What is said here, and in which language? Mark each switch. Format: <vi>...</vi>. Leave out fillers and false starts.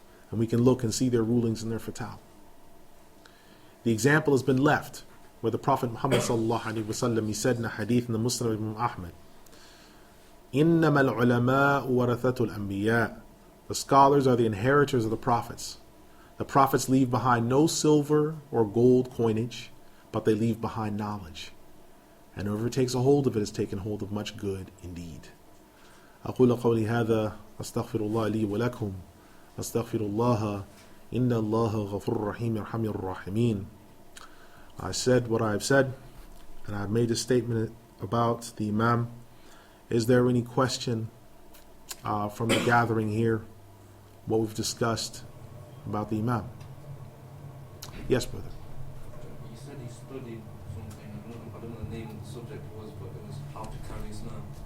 <en>And we can look and see their rulings in their fatwa. The example has been left where the Prophet Muhammad ﷺ, he said in a hadith in the Musnad of Imam Ahmad,</en> <ar>إِنَّمَا الْعُلَمَاءُ وَرَثَةُ الْأَنْبِيَاءِ.</ar> <en>The scholars are the inheritors of the prophets. The prophets leave behind no silver or gold coinage, but they leave behind knowledge. And whoever takes a hold of it has taken hold of much good indeed.</en> <ar>أقول قولي هذا أستغفر الله لي ولكم أستغفر الله إن الله غفور رحيم يرحم الراحمين.</ar> <en>I said what I've said, and I've made a statement about the Imam. Is there any question from the gathering here, what we've discussed about the Imam? Yes, brother. You said he studied something, I don't know the name of the subject was, but it was how to carry Islam.</en>